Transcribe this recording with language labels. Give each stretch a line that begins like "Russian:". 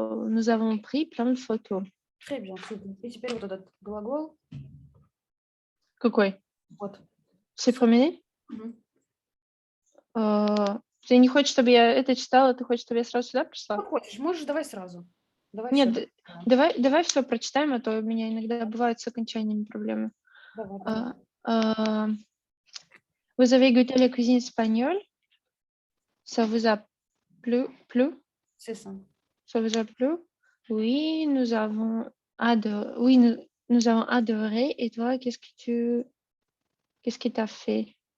French: Nous avons pris plein de photos. Très bien,
Russian: супер. И теперь вот этот глагол. Какой? Вот. Все променить? Мгм. Ты не хочешь, чтобы я это читала, ты хочешь, чтобы я сразу сюда пришла? Как хочешь, можешь, давай сразу. Давай Нет, все. давай все прочитаем, а то у меня иногда бывают с окончаниями проблемы. Давай.
French: Euh, Vous avez goûté la cuisine espagnole? Ça vous a plu? C'est ça. Ça vous a plu? Oui, nous avons adoré. Oui, nous avons adoré. Et toi, qu'est-ce que tu as fait?